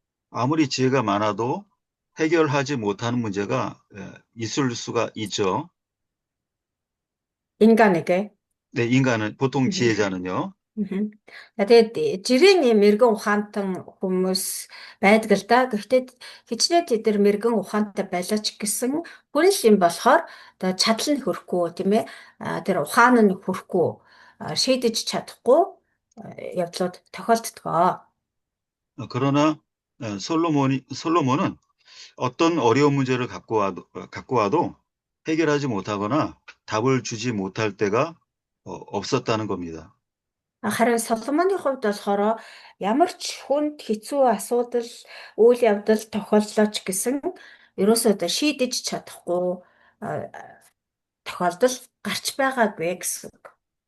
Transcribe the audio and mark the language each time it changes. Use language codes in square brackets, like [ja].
[ko] 아무리 지혜가 많아도 해결하지 못하는 문제가 있을 수가 있죠. 인간에게. 네, 인간은 보통 지혜자는요. [mn] За тэгээд жирийн мэрэгэн ухаантан хүмүүс байдаг л да. Гэхдээ хичнээн тэдэр мэрэгэн ухаантай байлаач гэсэн хүн л юм болохоор одоо чадал нь хөрөхгүй тийм ээ. Тэр ухаан нь хөрөхгүй шийдэж чадахгүй явдлууд тохиолддог. [ko] 그러나 솔로몬은 어떤 어려운 문제를 갖고 와도 해결하지 못하거나 답을 주지 못할 때가 없었다는 겁니다. [mn] Харин Соломоны хувьд болохоор ямар ч хүнд хэцүү асуудал, үйл явдал тохиоллоо ч гэсэн ерөөсөө одоо шийдэж чадахгүй а, тохиолдол гарч байгаагүй гэсэн үг.